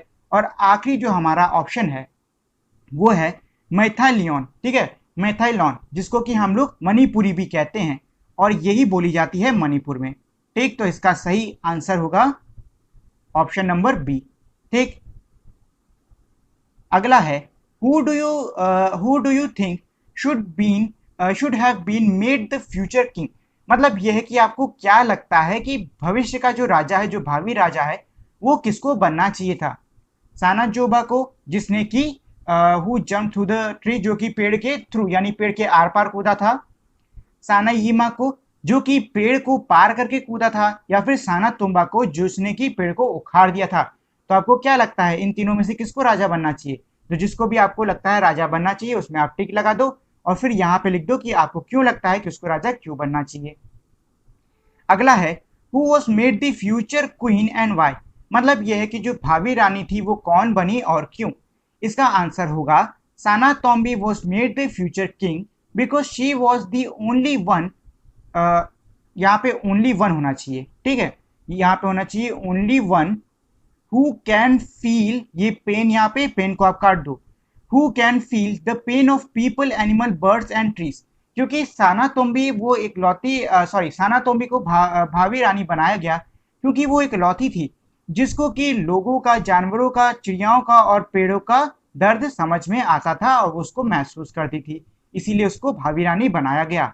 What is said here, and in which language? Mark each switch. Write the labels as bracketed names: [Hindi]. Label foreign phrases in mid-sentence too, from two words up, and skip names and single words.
[Hindi] और आखिरी जो हमारा ऑप्शन है वो है मैथालियन। ठीक है, मैथाइलॉन, जिसको कि हम लोग मणिपुरी भी कहते हैं और यही बोली जाती है मणिपुर में। ठीक। तो इसका सही आंसर होगा [English] option number B. [Hindi] ठीक। अगला है, [English] Who do you think should have been made the future king. [Hindi] मतलब यह है कि आपको क्या लगता है कि भविष्य का जो राजा है, जो भावी राजा है, वो किसको बनना चाहिए था। साना जोबा को, जिसने कि [English] who jump through the tree, [Hindi] जो कि पेड़ के थ्रू यानी पेड़ के आर पार कूदा था। साना यीमा को, जो कि पेड़ को पार करके कूदा था। या फिर साना तुम्बा को, जिसने कि पेड़ को उखाड़ दिया था। तो आपको क्या लगता है इन तीनों में से किसको राजा बनना चाहिए। तो जिसको भी आपको लगता है राजा बनना चाहिए उसमें आप टिक लगा दो और फिर यहाँ पे लिख दो कि आपको क्यों लगता है कि उसको राजा क्यों बनना चाहिए। अगला है, [English] who was made the future queen and why. [Hindi] मतलब यह है कि जो भावी रानी थी वो कौन बनी और क्यों। इसका आंसर होगा, [English] Sana Tombi was made the future king because she was the only one. [Hindi] यहाँ पे [English] only one [Hindi] होना चाहिए। ठीक है, यहाँ पे होना चाहिए [English] only one who can feel, [Hindi] ये पेन, यहाँ पे पेन को आप काट दो, [English] who can feel the pain of people animal birds and trees. [Hindi] क्योंकि साना तोम्बी वो इकलौती साना तोम्बी को भावी रानी बनाया गया क्योंकि वो इकलौती थी जिसको कि लोगों का, जानवरों का, चिड़ियाओं का और पेड़ों का दर्द समझ में आता था और उसको महसूस करती थी, इसीलिए उसको भावी रानी बनाया गया।